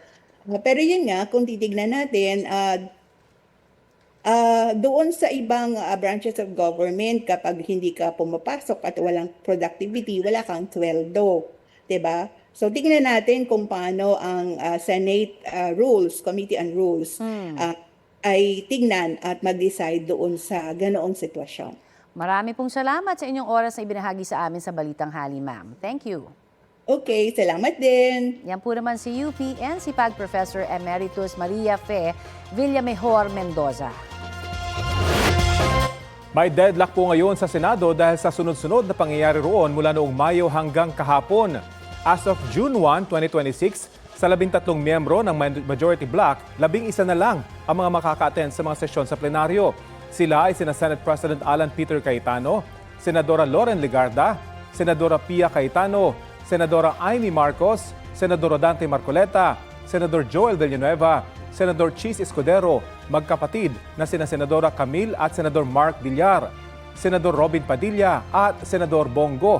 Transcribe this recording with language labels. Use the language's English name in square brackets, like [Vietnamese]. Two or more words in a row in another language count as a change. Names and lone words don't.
[Filipino] Pero yun nga, kung titignan natin, doon sa ibang [English] branches of government, [Filipino] kapag hindi ka pumapasok at walang productivity, wala kang sweldo, di ba? So tingnan natin kung paano ang [English] Senate rules, Committee on Rules, [Filipino] ay tignan at mag-decide doon sa ganoong sitwasyon. Marami pong salamat sa inyong oras na ibinahagi sa amin sa Balitang Hali, ma'am. [English] Thank you. [Filipino] Okay, salamat din. Yan po naman si UP and si PAG Professor Emeritus Maria Fe Villamejor Mendoza. May deadlock po ngayon sa Senado dahil sa sunod-sunod na pangyayari roon mula noong Mayo hanggang kahapon. [English] As of June 1, 2026, [Filipino] sa 13 miyembro ng majority bloc, 11 na lang ang mga makaka-attend sa mga sesyon sa plenaryo. Sila ay sina Senate President Alan Peter Cayetano, Senadora Loren Legarda, Senadora Pia Cayetano, Senadora Amy Marcos, Senador Dante Marcoleta, Senador Joel Villanueva, Senador Chis Escudero, magkapatid na sina Senadora Camille at Senador Mark Villar, Senador Robin Padilla at Senador Bongo.